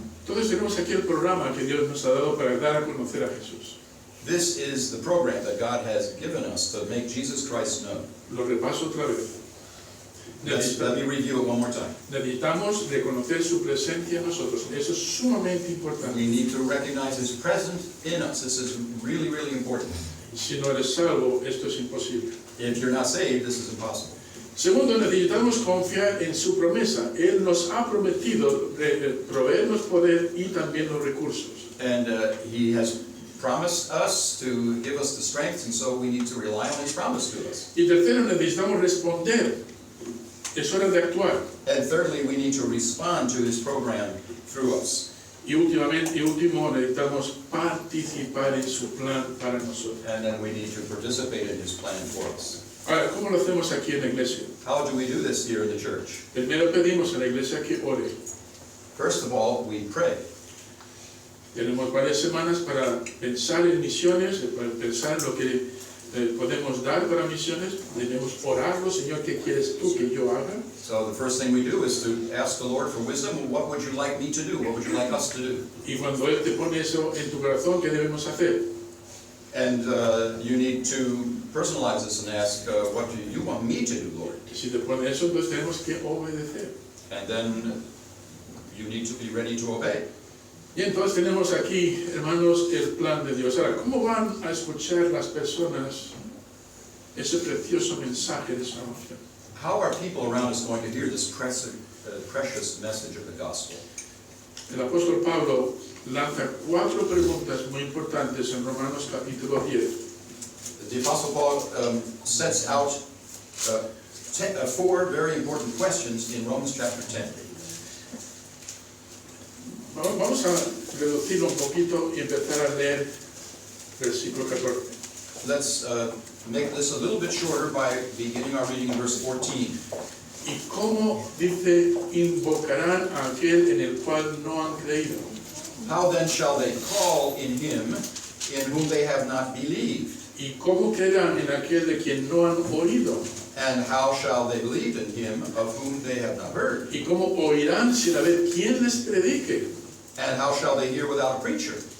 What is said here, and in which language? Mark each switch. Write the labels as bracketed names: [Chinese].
[Spanish] Entonces tenemos aquí el programa que Dios nos ha dado para dar a conocer a Jesús. [English] This is the program that God has given us to make Jesus Christ known. [Spanish] Lo repaso otra vez. [English] Let me review it one more time. [Spanish] Necesitamos reconocer su presencia en nosotros. Eso es sumamente importante. [English] We need to recognize His presence in us. This is really, really important. [Spanish] Si no eres salvo, esto es imposible. [English] If you're not saved, this is impossible. [Spanish] Segundo, necesitamos confiar en su promesa. Él nos ha prometido proveernos poder y también los recursos. [English] And He has promised us to give us the strength, and so we need to rely on His promise to us. [Spanish] Y tercero, necesitamos responder. Es hora de actuar. [English] And thirdly, we need to respond to His program through us. [Spanish] Y último, necesitamos participar en su plan para nosotros. [English] And then we need to participate in his plan for us. [Spanish] Ahora, ¿cómo lo hacemos aquí en la iglesia? [English] How do we do this here in the church? [Spanish] Primero pedimos en la iglesia que ore. [English] First of all, we pray. [Spanish] Tenemos varias semanas para pensar en misiones, para pensar en lo que podemos dar para misiones. Debemos orarlo, Señor, ¿qué quieres tú que yo haga? [English] So the first thing we do is to ask the Lord for wisdom. What would you like me to do? What would you like us to do? [Spanish] Y cuando Él te pone eso en tu corazón, ¿qué debemos hacer? [English] And you need to personalize this and ask, what do you want me to do, Lord? [Spanish] Si te pone eso, entonces tenemos que obedecer. [English] And then you need to be ready to obey. [Spanish] Y entonces tenemos aquí, hermanos, el plan de Dios. Ahora, ¿cómo van a escuchar las personas ese precioso mensaje de salvación? [English] How are people around us going to hear this precious message of the gospel? [Spanish] El apóstol Pablo lanza 4 preguntas muy importantes en Romanos capítulo 10. [English] The Apostle Paul sets out 4 very important questions in Romans chapter 10. [Spanish] Vamos a reducirlo un poquito y empezar a leer versículo 14. [English] Let's make this a little bit shorter by beginning our reading in verse 14. [Spanish] ¿Y cómo, dice, invocarán a aquel en el cual no han creído? [English] How then shall they call in him in whom they have not believed? [Spanish] ¿Y cómo creerán en aquel de quien no han oído? [English] And how shall they believe in him of whom they have not heard? [Spanish] ¿Y cómo oirán sin haber quien les predique? [English] And how shall they hear without a preacher?